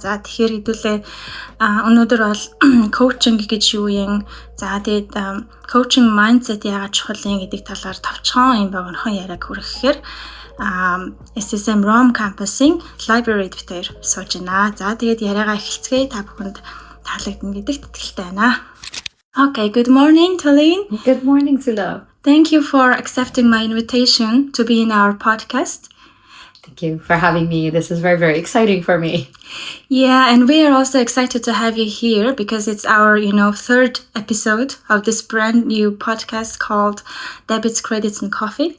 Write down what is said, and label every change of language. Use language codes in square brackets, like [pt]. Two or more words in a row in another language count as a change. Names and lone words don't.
[mn] За тэгэхээр хэдүүлээ өнөөдөр бол коучинг гэж юу юм? За тэгээд коучинг mindset яагаад чухал юм гэдэг талаар товчхон юм богинохон яриаг хүргэхээр SSM Rome campus-ийн library дээр сууж байна. За тэгээд яриагаа эхэлцгээе. Та бүхэнд таалагдана гэдэгт итгэлтэй байна. [en] Okay, good morning, Tallene. Good morning, Zula. Thank you for accepting my invitation to be in our podcast. Thank you for having me. This is very, very exciting for me. Yeah, and we are also excited to have you here because it's our, third episode of this brand new podcast called Debits, Credits and Coffee.